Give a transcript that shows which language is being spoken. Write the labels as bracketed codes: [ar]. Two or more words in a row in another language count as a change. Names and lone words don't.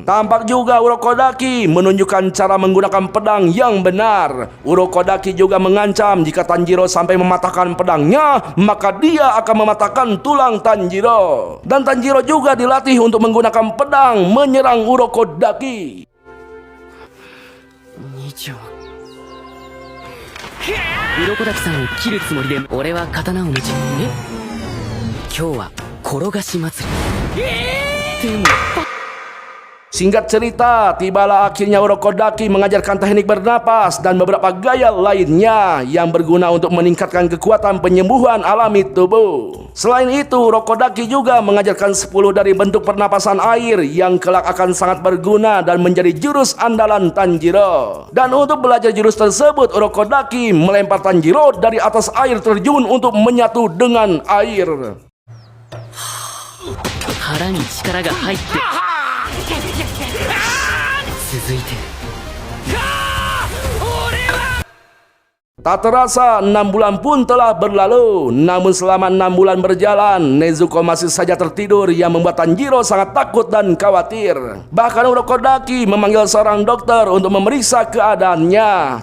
[id] Tampak juga Urokodaki menunjukkan cara menggunakan pedang yang benar. Urokodaki juga mengancam jika Tanjiro sampai mematahkan pedangnya, maka dia akan mematahkan tulang Tanjiro. Dan Tanjiro juga dilatih untuk menggunakan pedang menyerang Urokodaki. [ja] 鱗滝さんを切るつもりで俺は刀を持ち今日は転がし祭りでも [id] Singkat cerita, tibalah akhirnya Urokodaki mengajarkan teknik bernapas dan beberapa gaya lainnya yang berguna untuk meningkatkan kekuatan penyembuhan alami tubuh. Selain itu, Urokodaki juga mengajarkan 10 dari bentuk pernapasan air yang kelak akan sangat berguna dan menjadi jurus andalan Tanjiro. Dan untuk belajar jurus tersebut, Urokodaki melempar Tanjiro dari atas air terjun untuk menyatu dengan air. [ja] 腹に力が入って続いて [id] Tak terasa 6 bulan pun telah berlalu. Namun selama 6 bulan berjalan, Nezuko masih saja tertidur yang membuat Tanjiro sangat takut dan khawatir. Bahkan Urokodaki memanggil seorang dokter untuk memeriksa keadaannya.